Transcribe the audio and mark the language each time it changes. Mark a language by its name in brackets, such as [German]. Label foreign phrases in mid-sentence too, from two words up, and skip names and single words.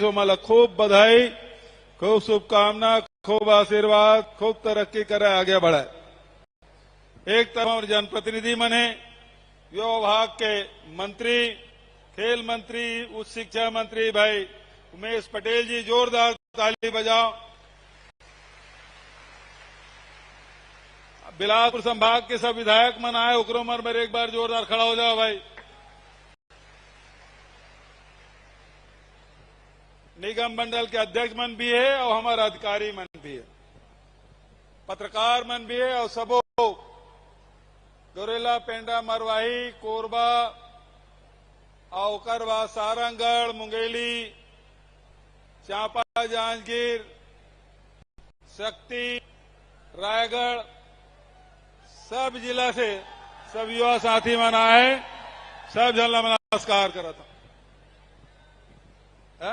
[Chhattisgarhi] तो मला खूब बधाई, खूब शुभकामना, खूब आशीर्वाद, खूब तरक्की करे, आगे बढ़े। एक तरफ जनप्रतिनिधि मने, विभाग के मंत्री, खेल मंत्री, उच्च शिक्षा मंत्री भाई उमेश पटेल जी, जोरदार ताली बजाओ। बिलासपुर संभाग के सब विधायक मन आए, ओकरो मन पर एक बार जोरदार खड़ा हो जाओ भाई। निगम मंडल के अध्यक्ष मन भी है और हमारा अधिकारी मन भी है, पत्रकार मन भी है, और सबो गोरेला, पेंडा, मरवाही, कोरबा और ओकर बाद सारंगगढ़, मुंगेली, चांपा, जांजगीर, शक्ति, रायगढ़, सब जिला से सब युवा साथी मन आए, सब जन नमस्कार करा था।